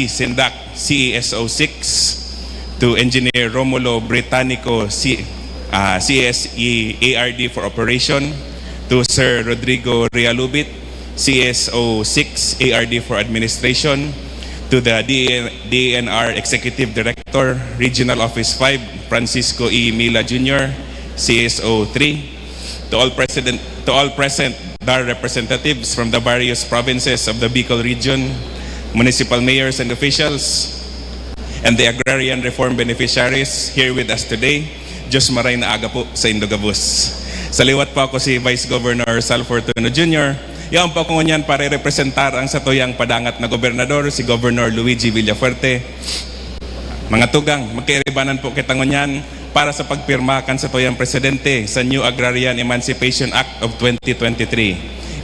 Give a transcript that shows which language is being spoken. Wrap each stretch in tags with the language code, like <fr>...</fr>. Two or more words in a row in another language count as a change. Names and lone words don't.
<en>Sindak, CESO 6, to Engineer Romulo Britannico, CSE ARD for Operation, to Sir Rodrigo Realubit, CSO 6 ARD for Administration, to the DNR Executive Director, Regional Office 5, Francisco E. Mila Jr., CSO 3, to all present DAR representatives from the various provinces of the Bicol region, municipal mayors and officials, and the agrarian reform beneficiaries here with us today.</en> <bik>Diyos maray na aga po sa Indogabus. Sa liwat po ako si Vice Governor Sal Fortuno Jr. Yaon po ako ngunyan para representar ang satuyang padangat na gobernador, si Governor Luigi Villafuerte. Mga tugang, magkairibanan po kita ngunyan para sa pagpirma kan sa tuyang presidente sa New Agrarian Emancipation Act of 2023.</bik>